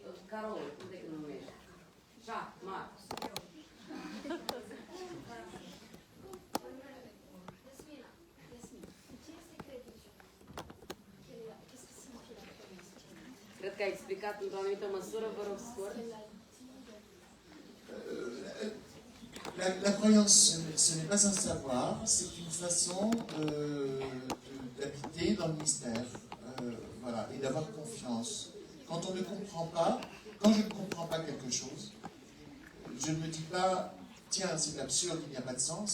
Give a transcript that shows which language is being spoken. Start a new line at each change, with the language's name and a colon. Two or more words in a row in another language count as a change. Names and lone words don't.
Romanian: Carol, cum te numești? Jacques, Marc. Cred că ai explicat într-o anumită măsură, vă rog scurt.
French: La croyance, ce n'est pas un savoir, c'est une façon d'habiter dans le mystère, voilà, et d'avoir confiance. Quand on ne comprend pas, quand je ne comprends pas quelque chose, je ne me dis pas, tiens, c'est absurde, il n'y a pas de sens.